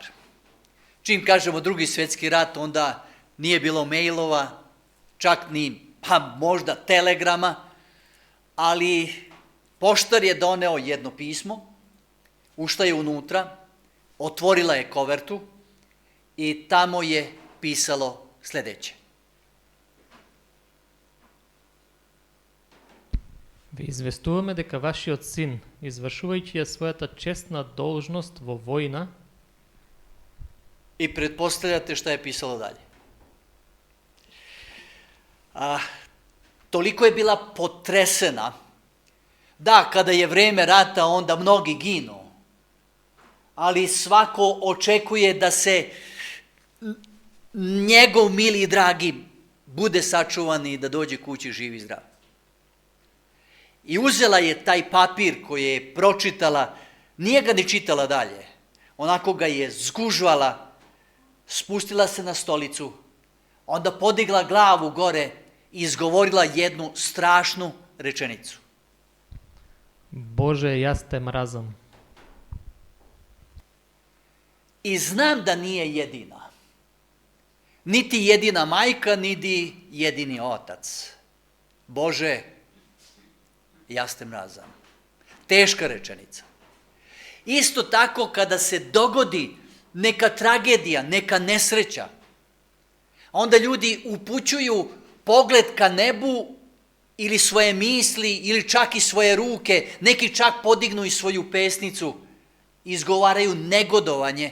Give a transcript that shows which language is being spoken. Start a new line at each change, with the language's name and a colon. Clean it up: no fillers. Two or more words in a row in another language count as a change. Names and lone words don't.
Serbian: Čim kažemo Drugi svjetski rat, onda nije bilo mailova, čak ni možda telegrama, ali poštar je doneo jedno pismo, ušla je unutra, otvorila je kovertu i tamo je pisalo sledeće.
Macedonian: Ви известуваме дека вашиот син, извршувајќи ја својата честна должност во војна,
Serbian: I pretpostavljate šta je pisalo dalje. Toliko je bila potresena da kada je vreme rata onda mnogi ginu, ali svako očekuje da se njegov mili i dragi bude sačuvan i da dođe kući živ i zdrav. I uzela je taj papir koji je pročitala, nije ga ni čitala dalje, onako ga je zgužvala, spustila se na stolicu, onda podigla glavu gore i izgovorila jednu strašnu rečenicu.
Macedonian: Боже, јас те мразам.
Serbian: I znam da nije jedina. Niti jedina majka, niti jedini otac.
Macedonian: Боже, ја те мразам.
Serbian: Teška rečenica. Isto tako kada se dogodi neka tragedija, neka nesreća, onda ljudi upućuju pogled ka nebu ili svoje misli ili čak i svoje ruke, neki čak podignu i svoju pesnicu, izgovaraju negodovanje.